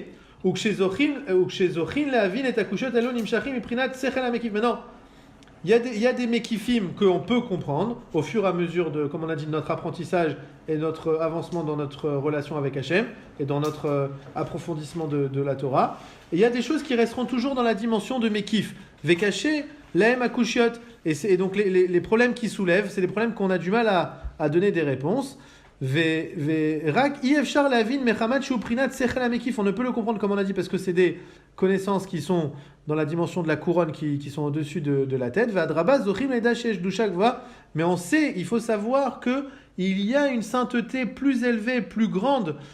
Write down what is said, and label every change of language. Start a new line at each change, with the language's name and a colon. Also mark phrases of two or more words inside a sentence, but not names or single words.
French: Maintenant, il y a des mekifim qu'on peut comprendre au fur et à mesure de, comme on a dit, de notre apprentissage et notre avancement dans notre relation avec Hachem et dans notre approfondissement de la Torah. Et il y a des choses qui resteront toujours dans la dimension de mekif.
Hebrew: וקשה להם הקושיות.
French: Et donc les problèmes qui soulèvent, c'est des problèmes qu'on a du mal à donner des réponses. On ne peut le comprendre comme on a dit parce que c'est des connaissances qui sont dans la dimension de la couronne qui sont au-dessus de la tête. Mais on sait, il faut savoir que il y a une sainteté plus élevée, plus grande.